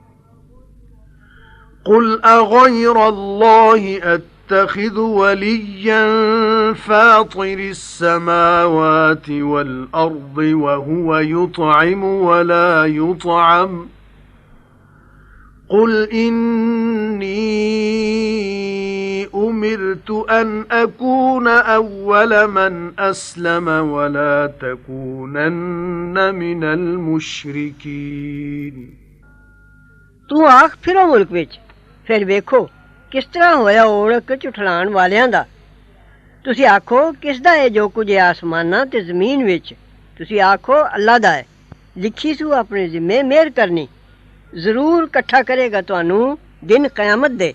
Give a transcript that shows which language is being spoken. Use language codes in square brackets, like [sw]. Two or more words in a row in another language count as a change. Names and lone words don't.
[ar] قل أغير الله أتخذ وليا فاطر السماوات والأرض وهو يطعم ولا يطعم قل إني أمرت أن أكون أول من أسلم ولا تكونن من المشركين [pa] تو آکھ پھرو ملک وچ پھر ویکھو کس طرح ہویا اوڑک جھٹلاݨ والیاں دا. تسی آکھو کس دا ہے جو کچھ اسماناں تے زمین وچ. تسی آکھو اللہ دا ہے. لکھی سو اپنے ذمے مہر کرنی ضرور کٹھا کریگا تہانوں دن قیامت دے.